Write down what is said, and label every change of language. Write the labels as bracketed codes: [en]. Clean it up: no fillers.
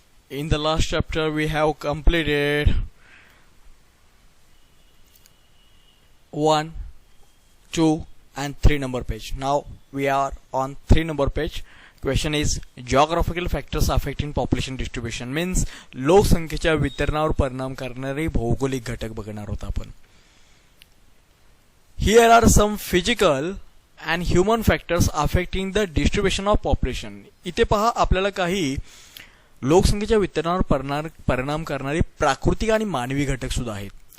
[en] In the last chapter we have completed 1, 2 and 3 number page. Now we are on 3 number page. Question is geographical factors affecting population distribution means [mr] लोकसंख्येच्या वितरणावर परिणाम करणारे भौगोलिक घटक बघणार आहोत आपण. [en] Here are some physical and human factors affecting the distribution of population. [mr] इथे पहा आपल्याला काही लोकसंख्येच्या वितरणावर परिणाम करणारे प्राकृतिक आणि मानवी घटक सुद्धा आहेत.